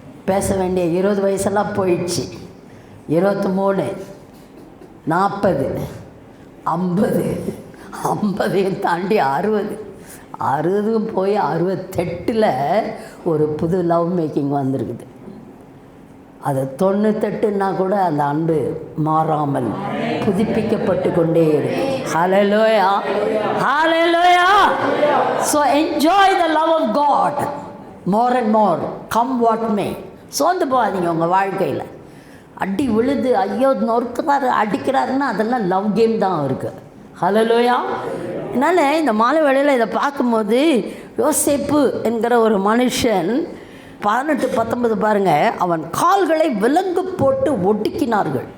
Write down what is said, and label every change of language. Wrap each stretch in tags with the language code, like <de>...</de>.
<ta>பேச வேண்டிய 20 வயசெல்லாம் போயிடுச்சு. 23, 40, 50, 50 தாண்டி 60 போய் 68 ஒரு புது லவ் மேக்கிங் வந்திருக்குது. அது 98ன்னா கூட அந்த அன்பு மாறாமல் புதுப்பிக்கப்பட்டு கொண்டே இருக்கு. ஹல்லேலூயா, ஹல்லேலூயா.</ta> <en>So enjoy the love of God more and more, come what may.</en> <ta>சோர்ந்து போகாதீங்க உங்கள் வாழ்க்கையில். அடி விழுது, ஐயோ நொறுக்கிறாரு அடிக்கிறாருன்னா அதெல்லாம் லவ் கேம் தான் இருக்குது. ஹல்லேலூயா. அதனால் இந்த மாலை வேளையில் இதை பார்க்கும்போது யோசேப்பு என்கிற ஒரு மனுஷன் 18-19 பாருங்கள், அவன் கால்களை விலங்கு போட்டு ஒடுக்கினார்கள்.</ta>